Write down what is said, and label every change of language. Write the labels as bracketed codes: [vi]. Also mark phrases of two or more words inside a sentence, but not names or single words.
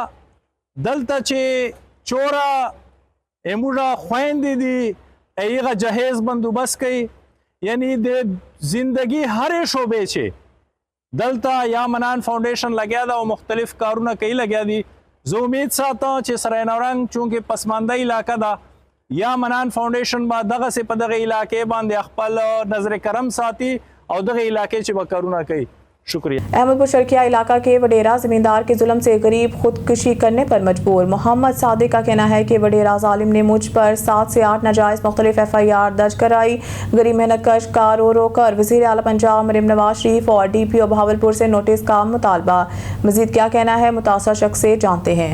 [ps] دلته چې چوره اموږه خویندې دي هغه جهیز بندوبست کوي یعنی د زندگی هرې شعبې چې دلته یا منان فاونډیشن لګیا ده او مختلف کارونه کوي لګیا دي زه امید ساتم چې سرای نورنګ چونکې پسمانده علاقه ده یا منان فاؤنڈیشن با دغه سے په دغه علاقې باندې خپل نظر کرم ساتي او دغه علاقې چې به کارونه کوي شکریہ [ur] احمد پور شرکیہ علاقہ کے وڈیرا زمیندار کے ظلم سے غریب خودکشی کرنے پر مجبور محمد صادق کا کہنا ہے کہ وڈیرا ظالم نے مجھ پر 7 سے 8 ناجائز مختلف FIR درج کرائی غریب محنت کش کا رو رو کر وزیر اعلیٰ پنجاب مریم نواز شریف اور DPO بہاولپور سے نوٹس کا مطالبہ مزید کیا کہنا ہے متاثرہ شخص سے جانتے ہیں